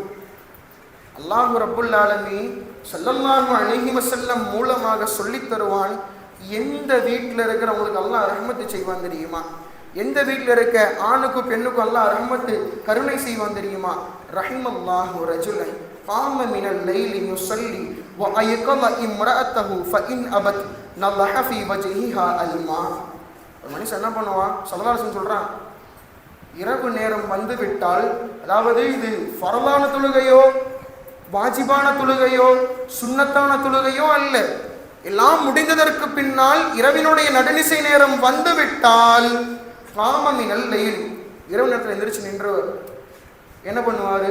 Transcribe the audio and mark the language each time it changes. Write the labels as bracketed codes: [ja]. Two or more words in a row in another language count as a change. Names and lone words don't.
[ar] الله رب العالمين صلى الله عليه وسلم [ta] மூலமாக சொல்லித் தருவான். எந்த வீட்டில் இருக்கிறவங்களுக்கு அல்லாஹ் ரஹ்மத்து செய்வான் தெரியுமா? எந்த வீட்டில் இருக்க ஆணுக்கும் பெண்ணுக்கும் அல்லாஹ் ரஹ்மத்து கருணை செய்வான் தெரியுமா? [ar] رحم الله رجلا قام من الليل يصلي وأيقظ امرأته فإن أبت نضح في وجهها الماء. [ta] ஒரு மனுஷன் என்ன பண்ணுவான்? [ar] صلى الله عليه وسلم [ta] சொல்றான், இரவு நேரம் வந்து விட்டால், அதாவது இது ஃபர்லான தொழுகையோ வாஜிபான தொழுகையோ சுன்னத்தான தொழுகையோ அல்ல, எல்லாம் முடிந்ததற்கு பின்னால் இரவினுடைய நடுநிசை நேரம் வந்து விட்டால் [ar] قام من الليل, [ta] இரவு நேரத்தில் எந்திரிச்சு நின்றவர் என்ன பண்ணுவார்?